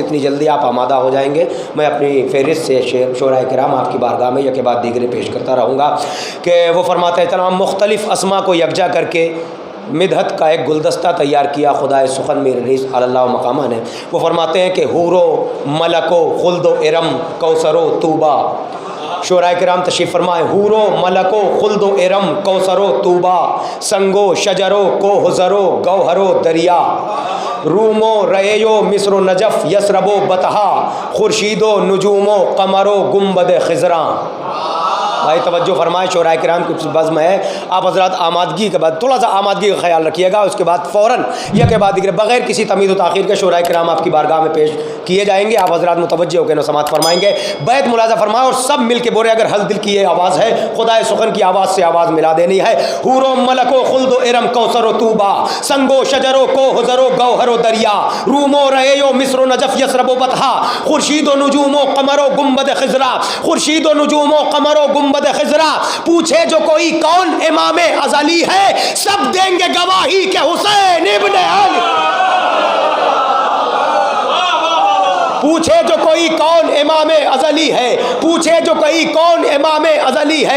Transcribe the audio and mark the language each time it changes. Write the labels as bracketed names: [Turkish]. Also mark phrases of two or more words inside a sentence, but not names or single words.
[Urdu] جتنی جلدی آپ آمادہ ہو جائیں گے میں اپنی فہرست سے شعراء کرام آپ کی بارگاہ میں یکے بعد دیگرے پیش کرتا رہوں گا. کہ وہ فرماتے ہیں تمام مختلف اسما کو یکجا کر کے مدحت کا ایک گلدستہ تیار کیا خدائے سخن میر انیس علی اللہ مقامہ نے. وہ فرماتے ہیں کہ حور و ملک و خلد و ارم کوثر و طوبہ. شعراء کرام تشریف فرمائے, حور و ملک و خلد و ارم کوثر و طوبہ, سنگ و شجر و کوہ زر و گوہر و دریا, روم و ریع و مصر و نجف یثرب و بطحا, خورشید و نجوم و قمر و گنبد خضراں. بھائی توجہ فرمائے, شعراء کرام کی بزم ہے. آپ حضرات آمادگی کے بعد تھوڑا سا آمادگی کا خیال رکھیے گا, اس کے بعد فوراً یہ کے بعد دیگر بغیر کسی تمیز و تاخیر کے شعراء کرام آپ کی بارگاہ میں پیش کیے جائیں گے. آپ حضرات متوجہ ہو کے سماعت فرمائیں گے, بیت ملاحظہ فرمائیں اور سب مل کے بولے. اگر ہل دل کی یہ آواز ہے, خدائے سخن کی آواز سے آواز ملا دینی ہے. حور و ملک و خلد و ارم کوثر و طوبہ, سنگ و شجر و کوہ زر و گوہر و دریا, روم و ریع و مصر و نجف یثرب و بطحا, خورشید و نجوم و قمر و گنبد خضرا, خورشید و نجوم و قمر و گنبد خضرا. پوچھے جو کوئی کون امام ازلی ہے, سب دیں گے گواہی کہ حسین ابن علی. پوچھے جو کوئی کون امام ازلی ہے، پوچھے جو کوئی کون امام ازلی ہے۔